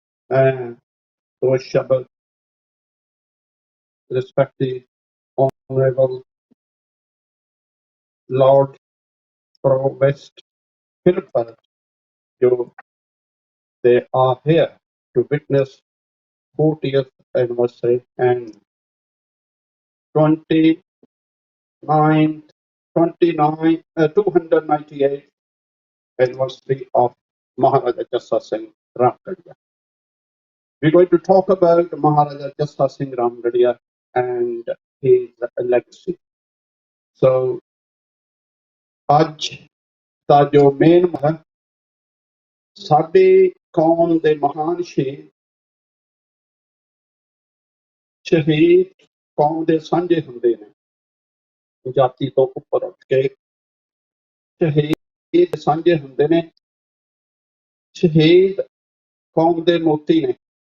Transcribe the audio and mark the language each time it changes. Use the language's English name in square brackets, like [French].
[Punjabi] ਮੈਂ ਦੋ ਸ਼ਬਦ respective [English] honorable Lord Provost Philip they are here to witness 40th anniversary and 298th anniversary of Maharaja Jassa Singh Ramgarhia. We're going to talk about Maharaja Jassa Singh Ramgarhia and his legacy. [Punjabi] So, ਅੱਜ ਦਾ ਜੋ main ਹੈ ਸਾਡੇ ਕੌਮ ਦੇ ਮਹਾਨ ਸ਼ਹੀਦ ਕੌਮ ਦੇ ਸਾਂਝੇ ਹੁੰਦੇ ਨੇ ਜਾਤੀ ਤੋਂ ਉੱਪਰ ਉੱਠ ਕੇ ਸ਼ਹੀਦ ਸਾਂਝੇ ਹੁੰਦੇ ਨੇ ਸ਼ਹੀਦ ਕੌਮ ਦੇ ਮੋਤੀ ਨੇ